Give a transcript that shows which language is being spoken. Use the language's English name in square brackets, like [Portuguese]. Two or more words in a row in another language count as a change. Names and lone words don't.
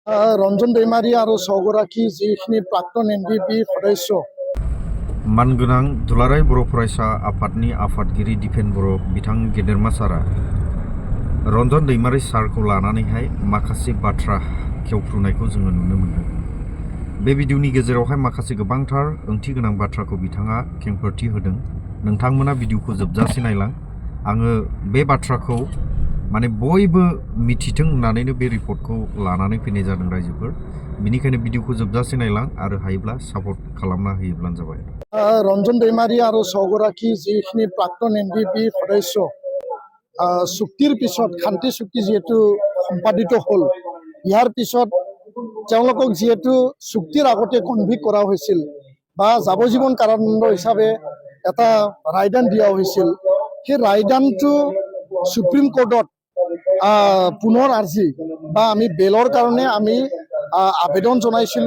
[Assamese] ৰঞ্জন দৈমাৰী আৰু ছগৰাকী যিখিনি প্ৰাক্তন NDP সদস্য [Bodo] मानगोनां दुलाराय बर' फरायसा आफादनि आफादगिरि दिपेन बर' बिथां गेदेरमा सारा रन्जन दैमारी सारखौ लानानैहाय माखासे बाथ्रा खेवफ्रुनायखौ जोङो नुनो मोन्दों। बे भिडिअनि गेजेरावहाय माखासे गोबांथार ओंथि गोनां बाथ्राखौ बिथाङा खेंफोरथि होदों। नोंथांमोना भिडिअखौ जोबजासे नायलां। आङो बे बाथ्राखौ माने बयबो मिथिथों होननानैनो बे रिपर्टखौ लानानै फैनाय जादों रायजोफोर। बेनिखायनो भिडिअखौ जोबजासे नायलां आरो हायोब्ला सापर्ट खालामना होयोब्लानो जाबाय। [Assamese] ৰঞ্জন দৈমাৰী আৰু ছগৰাকী যিখিনি প্ৰাক্তন NDP সদস্য চুক্তিৰ পিছত শান্তি চুক্তি যিহেতু সম্পাদিত হ'ল, ইয়াৰ পিছত তেওঁলোকক যিহেতু চুক্তিৰ আগতে কনভিক্ট কৰা হৈছিল বা যাৱজ্জীৱন কাৰাদণ্ড হিচাপে এটা ৰায়দান দিয়া হৈছিল, সেই ৰায়দানটো সুপ্ৰিম কোৰ্টত পুনৰ আৰ্জি বা আমি বেলৰ কাৰণে আমি আবেদন জনাইছিলোঁ।